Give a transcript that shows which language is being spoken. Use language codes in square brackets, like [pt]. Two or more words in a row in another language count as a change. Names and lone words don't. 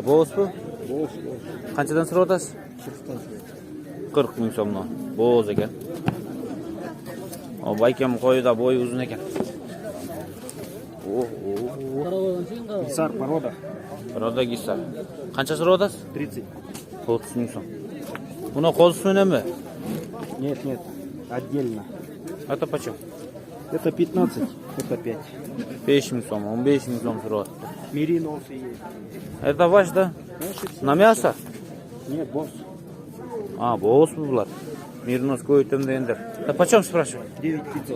[uz] Bo'z bu? Bo'z. Qanchadan so'rayapsiz? 40 ming so'mdan. Bo'z ekan. O baykam qo'yida bo'yi uzun ekan. Gisar poroda. Poroda gisar. Qancha so'rayapsiz? 30. 30 ming so'm. Buni qo'zisi nima? [ru] Нет, нет. Отдельно. Это почем? Это 15, это 5. [uz] 5 ming so'm, 15 ming so'm so'rayapti. [ru] Мериносы есть. Это ваш, да? На мясо? Нет, босс. А, [uz] bo'z bular. Merinos ko'ydim endi. [ru] Da почем спрашиваю? 9500.